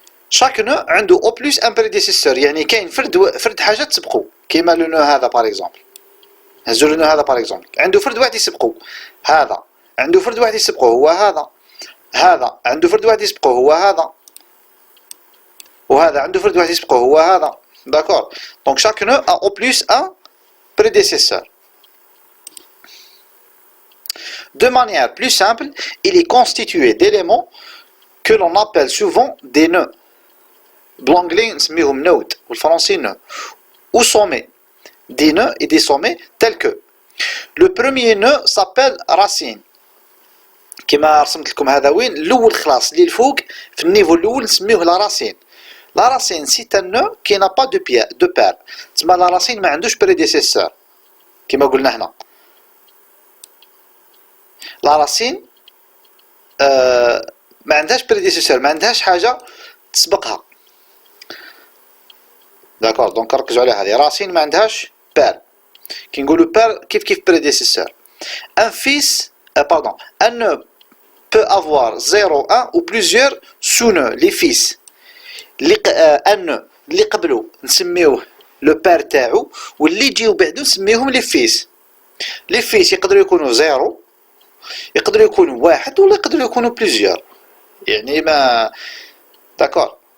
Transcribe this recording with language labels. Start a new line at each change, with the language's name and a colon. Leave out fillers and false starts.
Arabic: شاك نو عنده او بلوس ان بريديسيسور، يعني كاين فرد حاجه تسبقو. كيما لو نو هذا باغ اكزومبل، هزو لو نو هذا باغ اكزومبل عنده فرد واحد يسبقو. هذا عنده فرد واحد يسبقو هو هذا. هذا عنده فرد واحد يسبقو هو هذا. وهذا عنده فرد واحد يسبقو هو هذا. داكور.
French: دونك chaque nœud a au plus un prédécesseur. De manière plus simple, il est constitué d'éléments que l'on appelle souvent des nœuds.
Arabic: بالانجلي نسميهم نود والفرنسي nœud.
French: Ou sommets. Des nœuds et des sommets tels que le premier nœud s'appelle racine.
Arabic: كما رسمت لكم هذا وين الاول خلاص اللي الفوق في النيفو الاول نسميوه لا راسين.
French: La racine c'est un nœud qui n'a pas de paire.
Arabic: تسمى لا راسين ما عندوش بريديسيسور كما قلنا هنا. لا راسين ما عندهاش بريديسيسور، ما عندهاش حاجه تسبقها. داكور. دونك ركزوا على هذه. راسين ما عندهاش بير. كي نقولوا بير كيف بريديسيسور.
French: Un fils un nœud peut avoir 0, 1 ou plusieurs sous-nœuds, les fils.
Arabic: ان اللي قبلو نسميوه لو بير تاعو، واللي يجيو بعدو نسميوهم لي فيس. لي فيس يقدروا يكونوا زيرو، يقدروا يكونوا واحد، ولا يقدروا يكونوا بليزيور، يعني ما. داكور.